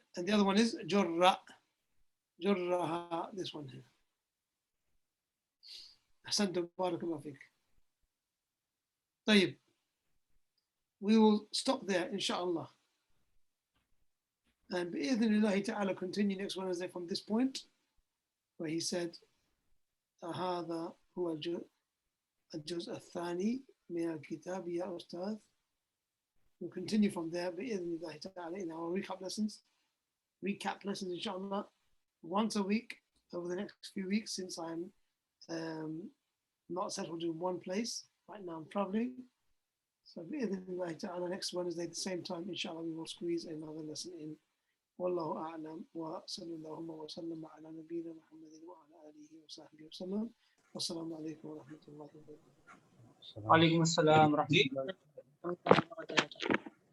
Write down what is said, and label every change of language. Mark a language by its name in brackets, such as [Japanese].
[English] And the other one is جرّ. جرّها, this one here. [Arabic] أحسنت, بارك الله فيك. طيب. [English] We will stop there, inshallah. And [Arabic] بإذن الله تعالى [English] continue next Wednesday from this point, where he said, [Arabic] هذا هو الجزء الثاني من الكتاب يا أستاذ. [English] We'll continue from there [Arabic] بإذن الله تعالى [English] in our recap lessons, inshallah, once a week over the next few weeks, since I'm not settled in one place. Right now I'm traveling. So [Arabic] بإذن الله تعالى [English] next Wednesday at the same time, inshallah, we will squeeze another lesson in. [Arabic] والله أعلم وصلى اللهم وسلم على نبينا محمد وعلى آله وصحبه وسلم. والسلام عليكم ورحمة الله وبركاته. وعليكم السلام ورحمة الله وبركاته.